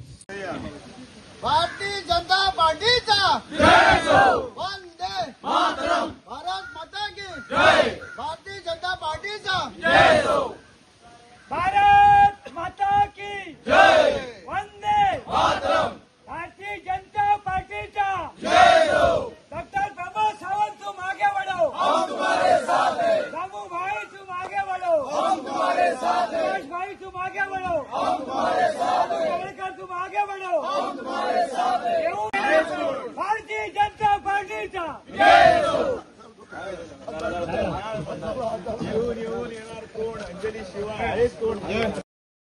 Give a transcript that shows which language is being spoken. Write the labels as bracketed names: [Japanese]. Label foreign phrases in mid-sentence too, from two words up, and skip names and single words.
[Konkani] भारतीय जनता पार्टीचा वंदे मातरम. [Hindi] भारत माता की जय. भारतीय जनता पार्टीचा भारत माता की जय. वंदे मातरम. भारतीय जनता पार्टीचा डॉक्टर प्रमोद सावंत तुम आगे बढ़ो हम तुम्हारे साथ हैं. रामू भाई तुम आगे बढ़ो हम तुम्हारे साथ हैं. सुरेश भाई तुम आगे बढ़ो हम तुम्हारे साथ हैं. कवळेकर तुम आगे बढ़ो हम तुम्हारे साथ हैं. [Konkani] भारतीय जनता पार्टीचा जय.